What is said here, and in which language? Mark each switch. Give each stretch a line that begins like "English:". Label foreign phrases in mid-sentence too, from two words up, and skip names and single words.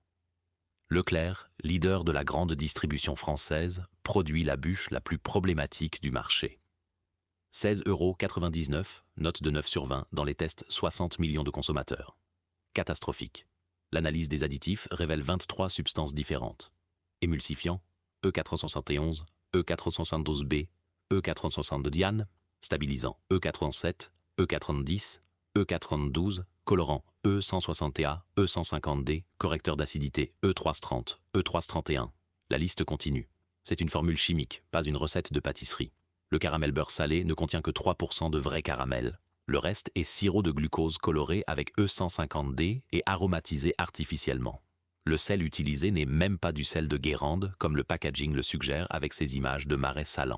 French: Leclerc, leader de la grande distribution française, produit la bûche la plus problématique du marché. 16,99 €, note de 9 sur 20 dans les tests 60 millions de consommateurs. Catastrophique. L'analyse des additifs révèle 23 substances différentes. Émulsifiant, E471, E472B, E462 diane, stabilisant E407, E410, E412, colorant E160A, E150D, correcteur d'acidité E330, E331. La liste continue. C'est une formule chimique, pas une recette de pâtisserie. Le caramel beurre salé ne contient que 3% de vrai caramel. Le reste est sirop de glucose coloré avec E150D et aromatisé artificiellement. Le sel utilisé n'est même pas du sel de Guérande, comme le packaging le suggère avec ses images de marais salants.